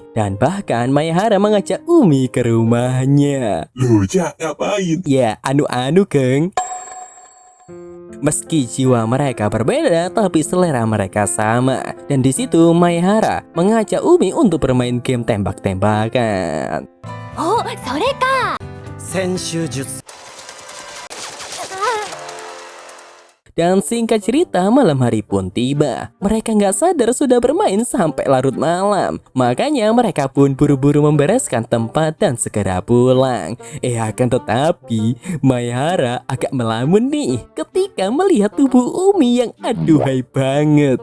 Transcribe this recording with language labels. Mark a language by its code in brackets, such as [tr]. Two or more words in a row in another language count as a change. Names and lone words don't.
[id] Dan bahkan Maehara mengajak Umi ke rumahnya. Loh, Cak, ngapain? Ya anu-anu geng. Meski jiwa mereka berbeda, tapi selera mereka sama. Dan di situ Maehara mengajak Umi untuk bermain game tembak-tembakan. [ja] Oh, それか。先週術 [id] Dan singkat cerita, malam hari pun tiba. Mereka nggak sadar sudah bermain sampai larut malam. Makanya mereka pun buru-buru membereskan tempat dan segera pulang. Akan tetapi Maehara agak melamun nih ketika melihat tubuh Umi yang aduhai banget.